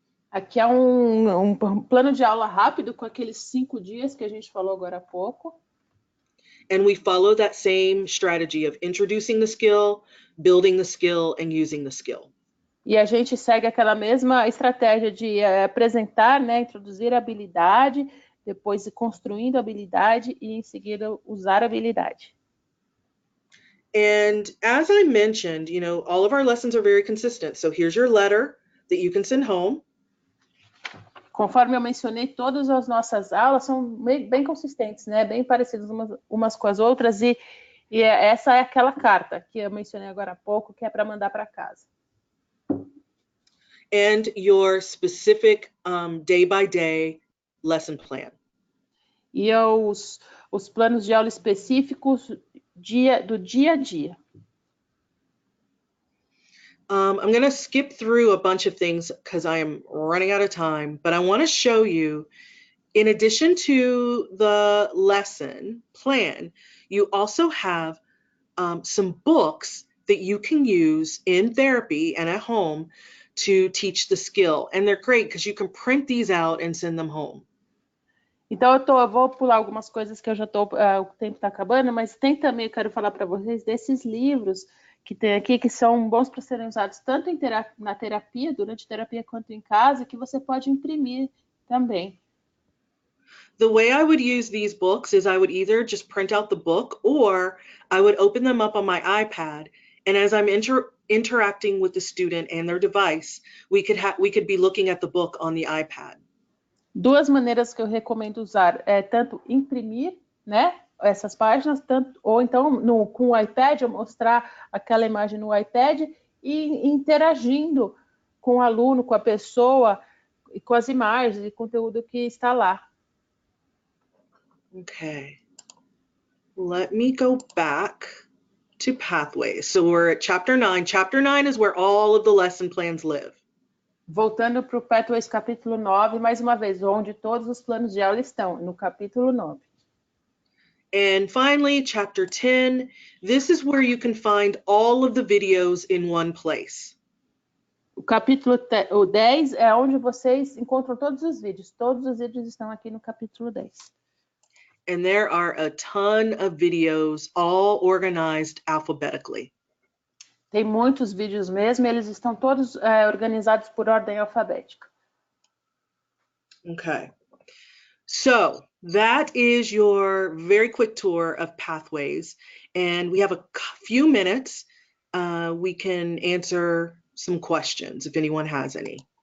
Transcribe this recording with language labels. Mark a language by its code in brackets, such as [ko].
[pt] Aqui é um plano de aula rápido com aqueles 5 dias que a gente falou agora há pouco. [en] And we follow that same strategy of introducing the skill, building the skill, and using the skill. [pt] E a gente segue aquela mesma estratégia de apresentar, né, introduzir a habilidade, depois ir construindo a habilidade e em seguida usar a habilidade. [en] And as I mentioned, all of our lessons are very consistent. So here's your letter that you can send home. [pt] Conforme eu mencionei, todas as nossas aulas são bem consistentes, né? Bem parecidas umas com as outras. E essa é aquela carta que eu mencionei agora há pouco, que é para mandar para casa. [en] And your specific day-by-day lesson plan. [pt] E os planos de aula específicos do dia a dia. [en] I'm going to skip through a bunch of things because I am running out of time, but I want to show you, in addition to the lesson plan, you also have some books that you can use in therapy and at home to teach the skill. And they're great because you can print these out and send them home. [pt] Então, eu vou pular algumas coisas que o tempo está acabando, mas tem também, eu quero falar para vocês desses livros que tem aqui, que são bons para serem usados tanto na terapia, durante a terapia, quanto em casa, que você pode imprimir também. [en] The way I would use these books is I would either just print out the book or I would open them up on my iPad. And as I'm interacting with the student and their device, we could be looking at the book on the iPad. [pt] Duas maneiras que eu recomendo usar é tanto imprimir, né, essas páginas, ou então com o iPad, eu mostrar aquela imagem no iPad e interagindo com o aluno, com a pessoa, e com as imagens e conteúdo que está lá. [en] Okay. Let me go back to pathways. So we're at chapter 9. Chapter 9 is where all of the lesson plans live. [pt] Voltando para o Pathways capítulo 9, mais uma vez, onde todos os planos de aula estão, no capítulo 9. [en] And finally, chapter 10, this is where you can find all of the videos in one place. [pt] O capítulo 10 é onde vocês encontram todos os vídeos. Todos os vídeos estão aqui no capítulo 10. [en] And there are a ton of videos, all organized alphabetically. [pt] Tem muitos vídeos mesmo, eles estão todos organizados por ordem alfabética. [en] Okay. So that is your very quick tour of pathways. And we have a few minutes. We can answer some questions if anyone has any.